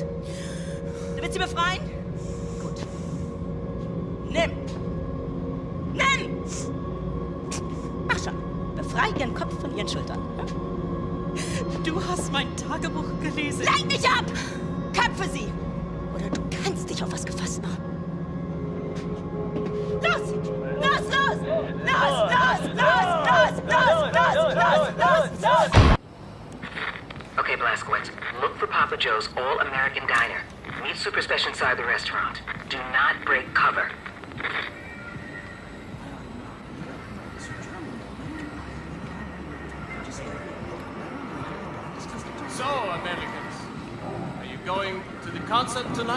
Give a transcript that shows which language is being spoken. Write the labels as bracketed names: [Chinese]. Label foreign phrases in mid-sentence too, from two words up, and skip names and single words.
[German] Du willst sie befreien? Gut. Nimm! Nimm! Mach schon. Befrei ihren Kopf von ihren Schultern. Du hast mein Tagebuch gelesen. Lenk mich ab! Köpfe sie! Oder du kannst dich auf was gefasst machen. Los! Los, los! Los, los, los, los, los, los, los, los, los! [English] Okay, Blazkowicz, look for Papa Joe's All-American Diner. Meet Super Special inside the restaurant. Do not break cover. So, Americans, are you going to the concert tonight?